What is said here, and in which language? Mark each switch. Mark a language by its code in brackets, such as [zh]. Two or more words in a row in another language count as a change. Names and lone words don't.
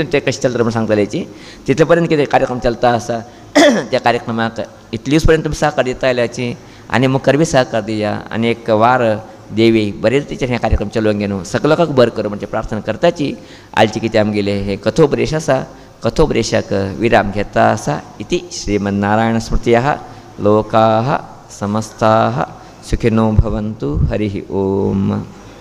[kok] ते कशें चलता म्हूण सांगतलेची तितले पर्यंत कितें कार्यक्रम चलता आसा त्या कार्यक्रमाक इतले दीस पर्यंत तुमी सहकार दिता आयल्याची आनी मुखार बी सहकार दिया आनी एक वार देवी बरे रितीचेर हें कार्यक्रम चलोवंक घेवन सगळे लोकांक बरें करूं म्हणजे प्रार्थना करताची आयची कितें आमगेले हे कथोपदेश आसा कथोपदेशाक विराम घेता आसा [sa] इति श्रीमन्नारायण स्मृतयः लोकाः समस्ताः सुखिनो भवन्तु हरिः ओम.